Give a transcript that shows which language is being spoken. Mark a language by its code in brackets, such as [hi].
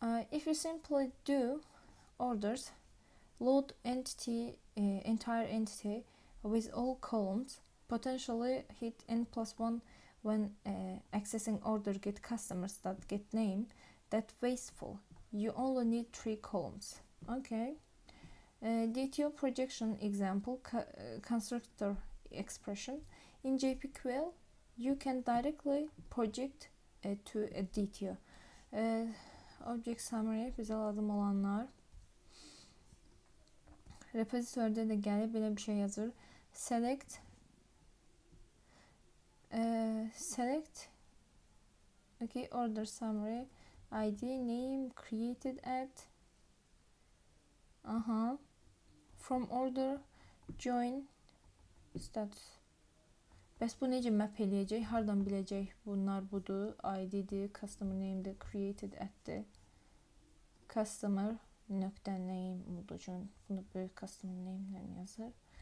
[en] If you simply do orders, load entity, entire entity with all columns, potentially hit n+1 when accessing order get customers that get name, that's wasteful. You only need 3 columns. Okay. DTO projection example, constructor expression. In JPQL, you can directly project to a DTO. [az] Object summary, bize lazım olanlar. Repozitörde de gəlib belə bir şey yazır. [en] Select okay, order summary, ID, name, created at from order, join, status. [az] Bəs bu necə map eləyəcək? Hardan biləcək? Bunlar budur. ID'dir, customer name'dir, created at'dir. Customer nöqtə name olduğu üçün bunu böyük customer name'lə yazır.